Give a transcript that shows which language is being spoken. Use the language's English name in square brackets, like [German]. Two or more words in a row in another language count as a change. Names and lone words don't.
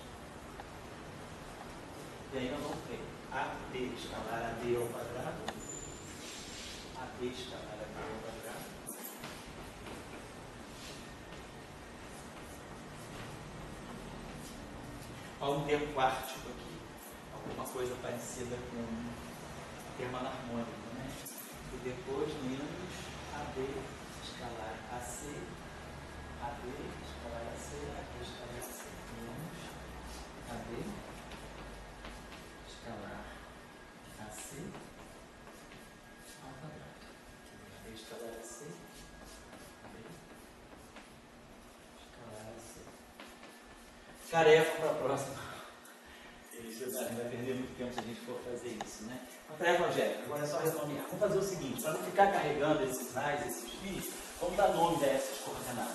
[Portuguese] E aí nós vamos ter AD escalar AD ao quadrado, AD escalar AD ao quadrado. Há um termo quartico aqui, alguma coisa parecida com termo anarmônico, né? E depois menos AD escalar AC, AD escalar AC, AD escalar AC, menos AD escalar AC ao quadrado. AD escalar AC, AD escalar AC. Tarefa para a próxima. Ele vai perder muito tempo se a gente for fazer isso, né? Uma tarefa algébrica, agora é só renomear. Vamos fazer o seguinte, para não ficar carregando esses ais, esses fios, vamos dar nome a essas coordenadas.